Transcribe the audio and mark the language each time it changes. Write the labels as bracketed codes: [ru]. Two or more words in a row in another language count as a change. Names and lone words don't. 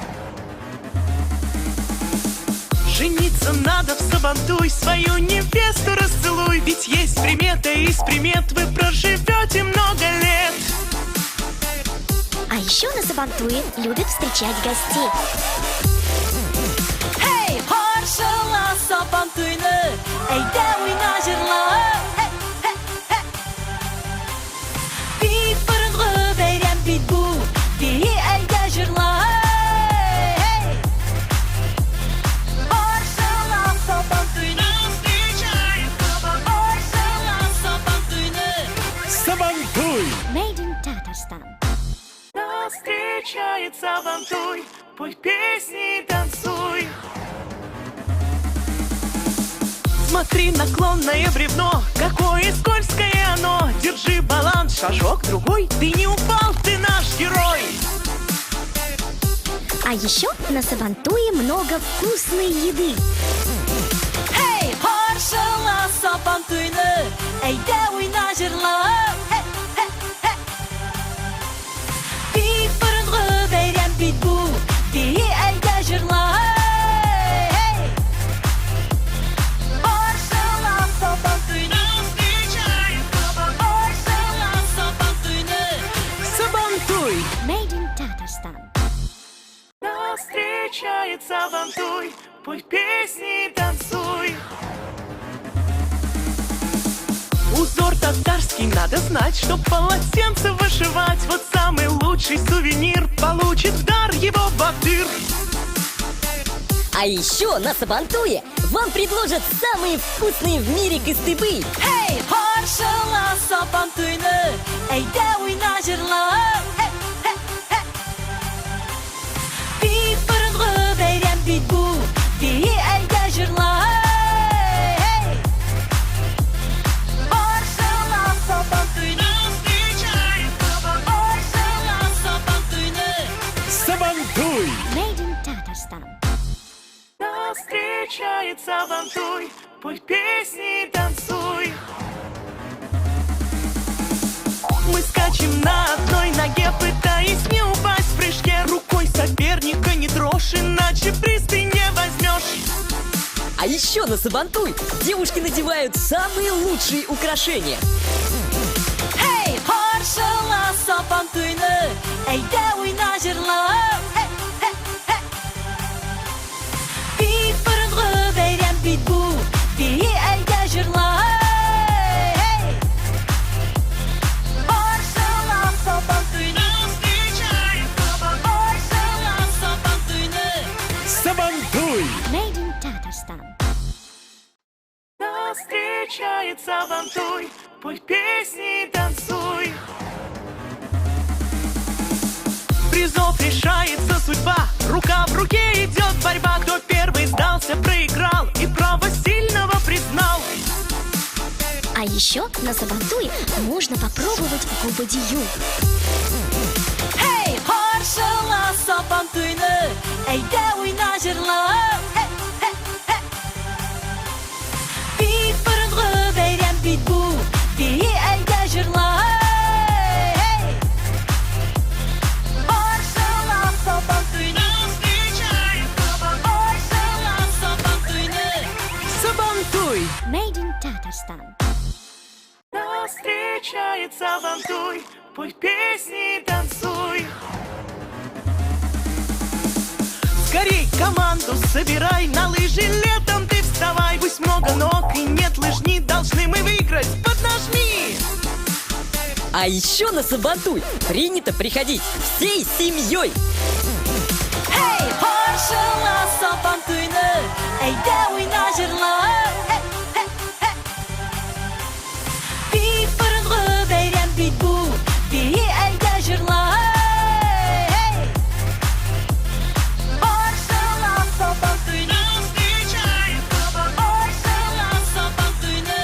[ru] Жениться надо в Сабантуй, свою невесту расцелуй. Ведь есть примета, из примет вы проживете много лет. А еще на Сабантуе любят встречать гостей. [tt] Hey, harşala Sabantuyni, eyde oyna jırla. Bit bırıngı beyrem bit bu, bir eyde jırla. Harşala Sabantuyni, harşala Sabantuyni. [ru] Сабантуй! [en] Made in Tatarstan. [ru] Нас встречает Сабантуй, пой песни и танцуй. Смотри, наклонное бревно, какое скользкое оно. Держи баланс, шажок другой, ты не упал, ты наш герой. А еще на Сабантуе много вкусной еды. [tt] Hey, harşala Sabantuyni, eyde oyna jırla. Bit bırıngı beyrem bit bu, bir eyde jırla. Harşala Sabantuyni, harşala Sabantuyni. [ru] Сабантуй! [en] Made in Tatarstan. [ru] Нас встречает Сабантуй, пой песни и танцуй. Узор татарский надо знать, чтоб полотенце вышивать. Вот самый лучший сувенир получит в дар его батыр. А еще на Сабантуе вам предложат самые вкусные в мире кыстыбы. [tt] Hey, harşala Sabantuyni, eyde oyna jırla. Bit bırıngı beyrem bit bu, bir eyde jırla. Harşala Sabantuyni, harşala Sabantuyni. [ru] Сабантуй! [en] Made in Tatarstan. [ru] Нас встречает Сабантуй, пой песни и танцуй. Мы скачем на одной ноге, пытаясь не упасть в прыжке. Рукой соперника не трожь, иначе приз ты не возьмешь. А еще на Сабантуй девушки надевают самые лучшие украшения. [tt] Hey, harşala Sabantuyni, eyde oyna jırla. Bit bırıngı beyrem bit bu, bir eyde jırla. Harşala Sabantuyni, harşala Sabantuyni. [ru] Сабантуй! [en] Made in Tatarstan. [ru] Нас встречает Сабантуй, пой песни и танцуй. Призов решается судьба, рука в руке идет борьба. Кто первый сдался, проиграл и право сильного признал. А еще на Сабантуе можно попробовать губадию. [tt] Hey, harşala Sabantuyni, eyde oyna jırla. Bit bırıngı beyrem bit bu, bir eyde jırla. Harşala Sabantuyni, harşala Sabantuyni. [ru] Сабантуй! [en] Made in Tatarstan. [ru] Нас встречает Сабантуй, пой песни и танцуй. Скорей команду собирай, на лыжи летом ты вставай. Пусть много ног и нет лыжни, должны мы выиграть, поднажми. А еще на Сабантуй принято приходить всей семьей. [tt] Hey, harşala Sabantuyni, eyde oyna jırla. Bit bırıngı beyrem bit bu, bir eyde jırla. Harşala Sabantuyni, harşala Sabantuyni.